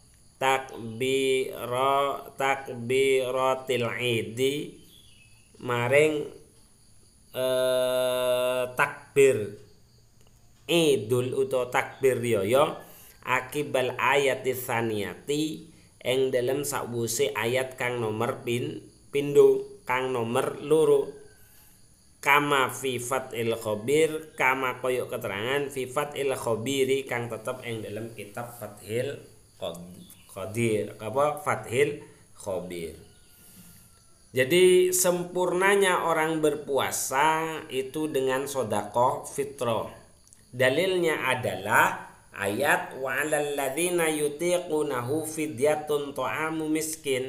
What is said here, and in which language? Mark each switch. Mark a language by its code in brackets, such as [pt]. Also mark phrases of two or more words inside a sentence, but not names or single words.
[ar] تكبيرة العيد [jv] maring takbir idul utawa takbir riyaya [ar] عقب الآية [jv] tsaniyati ing dalem sakwuse ayat kang nomor pindho kang nomor loro [ar] كما في فتح الخبير [jv] kama koyok keterangan [ar] في فتح الخبير [jv] kang tetep ing dalem kitab Fathil Qadir Fathil Khabir. [id] Jadi sempurnanya orang berpuasa itu dengan sedekah fitrah. Dalilnya adalah ayat [ar] وعلى الذين يطيقونه فدية طعام مسكين.